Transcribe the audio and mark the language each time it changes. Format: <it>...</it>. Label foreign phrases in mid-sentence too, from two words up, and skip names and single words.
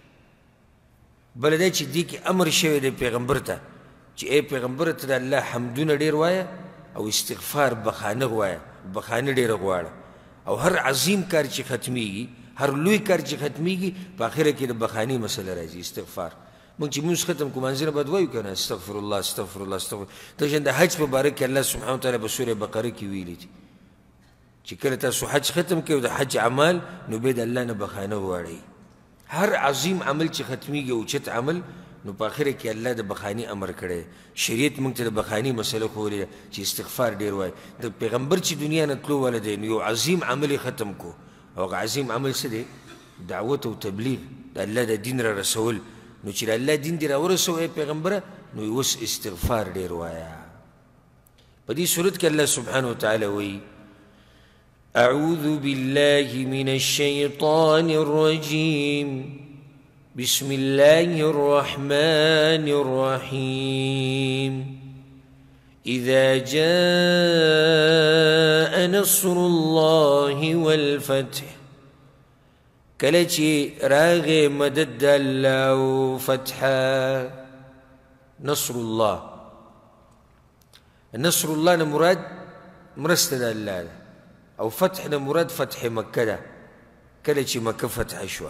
<ps>بله دا چې دې کې امر شوی دی پیغمبر ته چې ای پیغمبره ته د الله حمدونه ډېر وایه او استغفار بخانه غواړه، بخانه ډېره غواړه. او هر عظیم کار چې ختمیږي، هر لوی کار چې ختمیږي، په آخره کې د بخانې مسله راځي، استغفار. موږ چې مونځ ختم کړو مانځه نه باید وایو که نه</ps> <ar>استغفر الله استغفر الله استغفر.</ar> <ps>دغشان د حج په باره کې الله</ps> <ar>سبحانه وتعالی</ar> <ps>په سورې بقره کې ویلي دي چې کله تاسو حج ختم کړئ د حج اعمال، نو بیا د الله نه بخانه وغواړئ. هر عظیم عمل چې ختمیږي، اوچت عمل، نو په آخره کې الله د بخاني امر کړی. شریعت موږ ته د بخاني مسله ښودلې ده چې استغفار ډېر وایي. د پیغمبر چې دنیا نه تلو والا دی، نو یو عظیم عمل یې ختم کو، او هغه عظیم عمل څه دی؟ دعوت او تبلیغ، د الله د دین را رسول. نو چې د الله دین دې را ورسوه ای پیغمبره، نو اوس استغفار ډېر وایه. په دې صورت کې الله</ps> <ar>سبحانه وتعالی وایي اعوذ بالله من الشیطان الرجیم بسم الله الرحمن الرحيم إذا جاء نصر الله والفتح</ar> <ps>کله چې راغې مدد الله او فتح. نصر الله، نصر الله نه مراد مرسته د الله ده، او فتح نه مراد فتح مکه ده، کله چې مکه فتح شوه.</ps>